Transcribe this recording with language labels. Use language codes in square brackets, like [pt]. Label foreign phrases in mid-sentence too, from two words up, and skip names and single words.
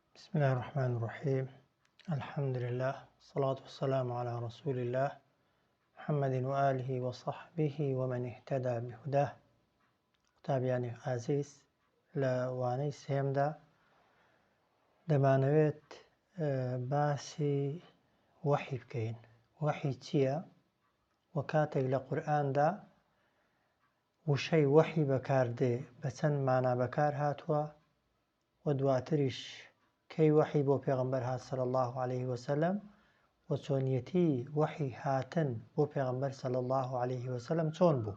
[ar] بسم الله الرحمن الرحيم. الحمد لله والصلاة والسلام على رسول الله محمد وآله وصحبه ومن اهتدى بهداه. [ckb] قوتابیانی عزیز، لە وانەی سێمدا دەمانەوێت باسی وحی بکەین. وحی چییە؟ و کاتێک لە قورئاندا وشەی وحی بەکاردێ بە چەند مانا بەکار هاتووە و دواتریش کەی وحی بۆ پێغەمبەر هات [ar] صلی الله عليه وسلم [ckb] و چۆنیەتی وحی هاتن بۆ پێغەمبەر [ar] صلی الله عليه وسلم [ckb] چۆن بوو.